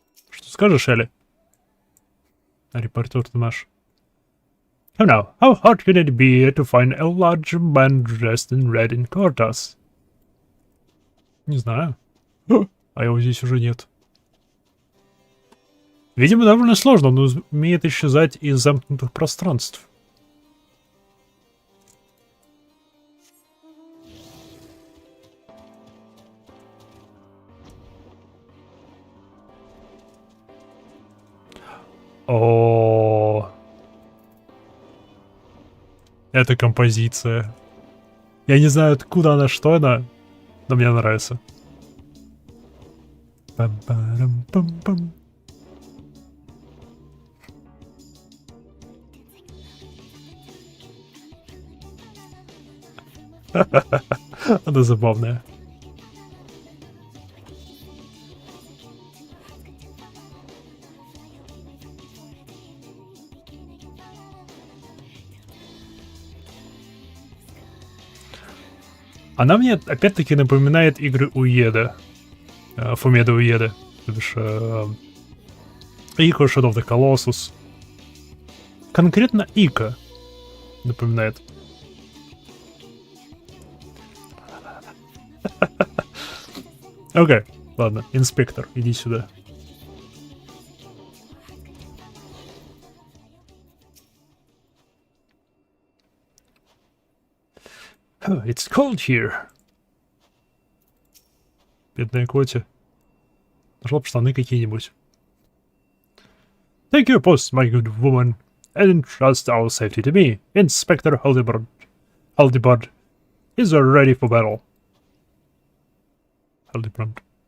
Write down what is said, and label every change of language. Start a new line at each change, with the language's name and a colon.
Russian: Что скажешь, Элли? Репортер-то наш.
English: Oh no, how hard can it be to find a large man dressed in red in Cortas?
Russian: Не знаю. А его здесь уже нет. Видимо, довольно сложно, он умеет исчезать из замкнутых пространств. О, это композиция. Я не знаю, откуда она, что она, но мне нравится. Пам-парам-пам-пам. Она забавная. Она мне опять-таки напоминает игры Уеда. Фумеда Уеда. То бишь Ико, Shadow of the Colossus. Конкретно Ика напоминает. Окей, ладно, инспектор, иди сюда.
English: Oh, it's cold here.
Russian: Бедная Коти. Нашла бы штаны какие-нибудь.
English: Take your post, my good woman, and entrust our safety to me. Inspector Haldebard is ready for battle. Haldebard.